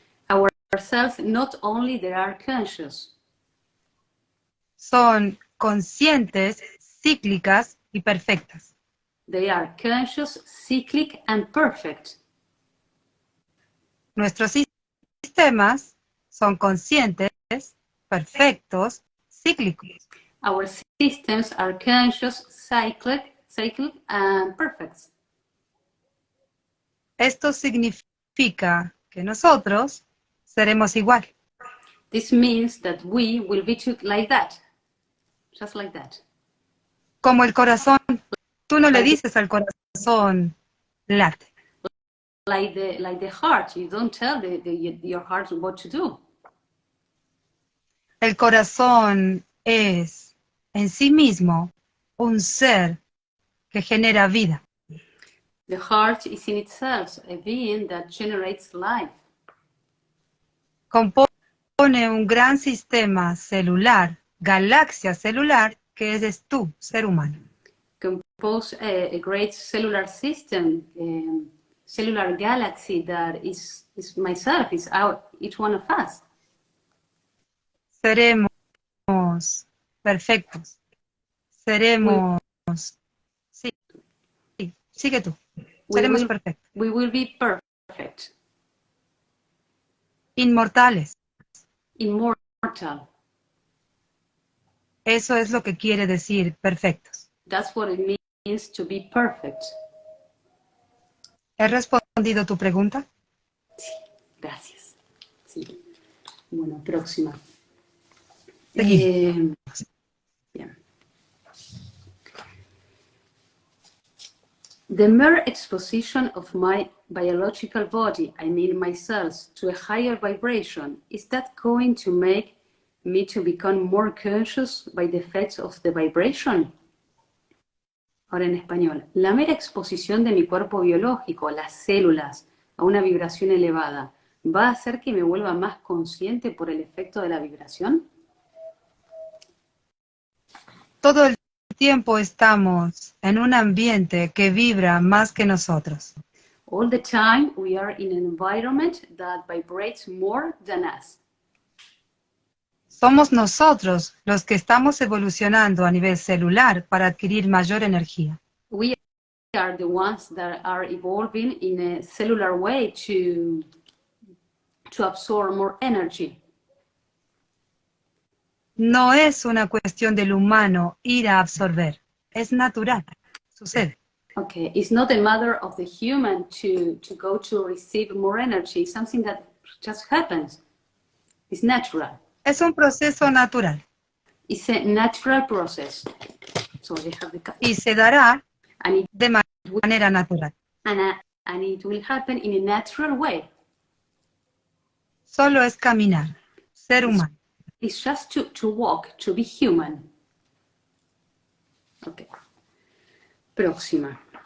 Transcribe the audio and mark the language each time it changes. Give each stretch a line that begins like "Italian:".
English: Our cells not only they are conscious,
Spanish: son conscientes, cíclicas y perfectas.
English: they are conscious, cyclic, and perfect.
Spanish: Nuestros sistemas son conscientes, perfectos, cíclicos.
English: Our systems are conscious, cyclic, and perfect.
Spanish: Esto significa que nosotros seremos igual.
English: This means that we will be like that, just like that.
Spanish: Como el corazón, tú no le dices al corazón, late.
English: Like the heart, you don't tell your heart what to do.
Spanish: El corazón es en sí mismo un ser que genera vida.
English: The heart is in itself a being that generates life.
Spanish: Compone un gran sistema celular, galaxia celular, que eres tú, ser humano.
English: Compose a great cellular system, cellular galaxy that is myself, is each one of us.
Spanish: Seremos perfectos. Seremos... Sí, sigue tú. Seremos perfectos.
English: We will be perfect.
Spanish: Inmortales.
English: Immortal.
Spanish: Eso es lo que quiere decir perfectos.
English: That's what it means to be perfect.
Spanish: ¿He respondido tu pregunta? Sí, gracias. Sí. Bueno, próxima. Bien.
English: The mere exposition of my biological body, I mean my cells, to a higher vibration, is that going to make me to become more conscious by the effects of the vibration?
Spanish: Ahora en español. La mera exposición de mi cuerpo biológico, las células, a una vibración elevada, ¿va a hacer que me vuelva más consciente por el efecto de la vibración? Todo el tiempo estamos en un ambiente que vibra más que nosotros.
English: All the time we are in an environment that vibrates more than us.
Spanish: Somos nosotros los que estamos evolucionando a nivel celular para adquirir mayor energía.
English: We are the ones that are evolving in a cellular way to absorb more energy.
Spanish: No es una cuestión del humano ir a absorber, es natural, sucede.
English: Okay, it's not a matter of the human to go to receive more energy, it's something that just happens. It's natural.
Spanish: Es un proceso natural.
English: It's a natural process. So they have the
Spanish: y se dará de manera natural.
English: And it will happen in a natural way.
Spanish: Solo es caminar, ser humano.
English: It's just to walk, to be human. Ok.
Spanish: Próxima.